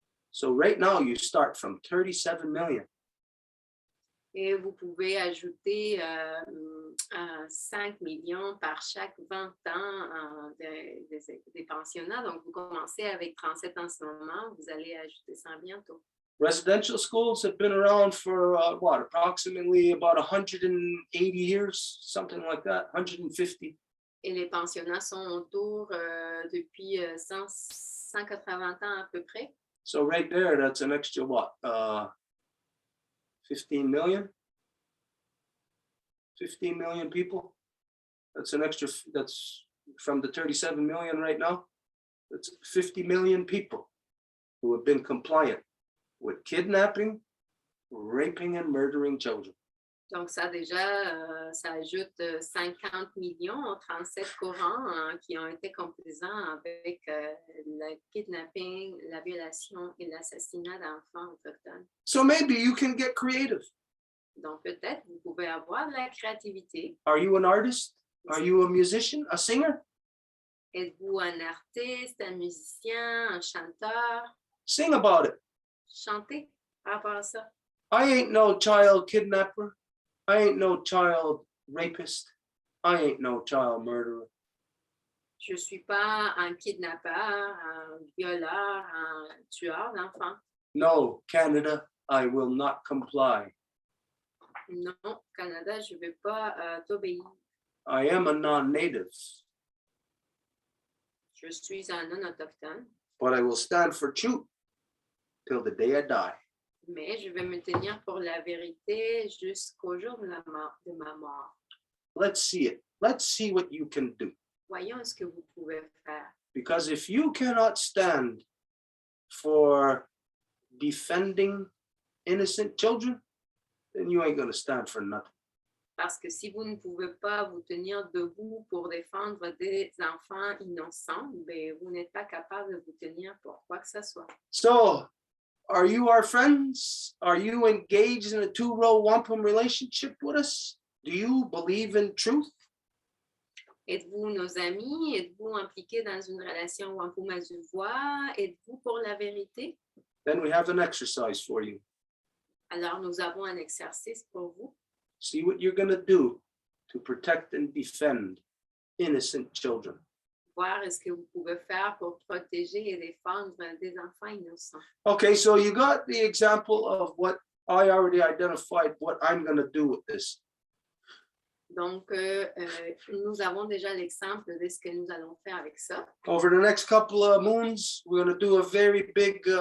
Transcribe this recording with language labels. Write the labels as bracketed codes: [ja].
[en] So right now you start from 37 million. [fr] Et vous pouvez ajouter 5 millions par chaque 20 ans des pensionnats. Donc, vous commencez avec 37 en ce moment, vous allez ajouter 100 bientôt. [en] Residential schools have been around for approximately about 180 years, something like that, 150. [fr] Et les pensionnats sont autour depuis 180 ans à peu près. [en] So right there, that's an extra 15 million? 15 million people? That's an extra, that's from the 37 million right now. That's 50 million people who have been compliant with kidnapping, raping, and murdering children. [fr] Donc, ça déjà, ça ajoute 50 millions aux 37 courants qui ont été complaisants avec le kidnapping, la violation et l'assassinat d'enfants autochtones. [en] So maybe you can get creative. [fr] Donc, peut-être vous pouvez avoir de la créativité. [en] Are you an artist? Are you a musician, a singer? [fr] Êtes-vous un artiste, un musicien, un chanteur? [en] Sing about it. [fr] Chantez par rapport à ça. [en] I ain't no child kidnapper. I ain't no child rapist. I ain't no child murderer. [fr] Je ne suis pas un kidnappeur, un violeur, un tueur d'enfants. [en] No, Canada, I will not comply. [fr] Non, Canada, je ne vais pas t'obéir. [en] I am a non-native, [fr] Je suis un non-autochtone, [en] but I will stand for truth till the day I die. [fr] mais je vais me tenir pour la vérité jusqu'au jour de ma mort. [en] Let's see it. Let's see what you can do. [fr] Voyons ce que vous pouvez faire. [en] Because if you cannot stand for defending innocent children, then you ain't going to stand for nothing. [fr] Parce que si vous ne pouvez pas vous tenir debout pour défendre des enfants innocents, ben, vous n'êtes pas capable de vous tenir pour quoi que ce soit. [en] So, are you our friends? Are you engaged in a two-row wampum relationship with us? Do you believe in truth? [fr] Êtes-vous nos amis? Êtes-vous impliqués dans une relation Wampum à deux voix? Êtes-vous pour la vérité? [en] Then we have an exercise for you. [fr] Alors, nous avons un exercice pour vous. [en] See what you're going to do to protect and defend innocent children. [fr] Voir ce que vous pouvez faire pour protéger et défendre des enfants innocents. [en] Okay, so you got the example of what I already identified, what I'm going to do with this. [fr] Donc, nous avons déjà l'exemple de ce que nous allons faire avec ça. [en] Over the next couple of moons, we're going to do a very big